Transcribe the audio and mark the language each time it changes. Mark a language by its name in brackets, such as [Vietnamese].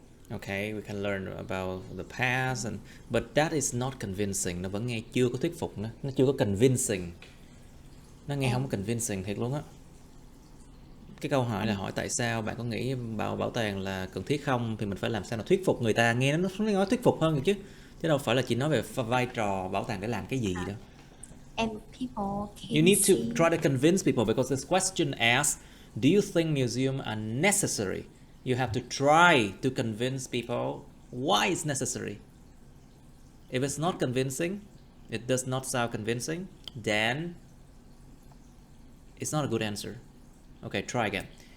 [English] Okay, we can learn about the past, but that is not convincing. [Vietnamese] Nó vẫn nghe chưa có thuyết phục nữa. Nó chưa có convincing. Nó nghe không có convincing thiệt luôn á. Cái câu hỏi là hỏi tại sao bạn có nghĩ bảo tàng là cần thiết không, thì mình phải làm sao nó thuyết phục người ta, nghe nó nói thuyết phục hơn chứ đâu phải là chỉ nói về vai trò bảo tàng để làm cái gì đâu. [English] And people can You need to see... try to convince people, because this question asks, do you think museums are necessary? You have to try to convince people why it's necessary. If it's not convincing, it does not sound convincing, then it's not a good answer. Okay, try again.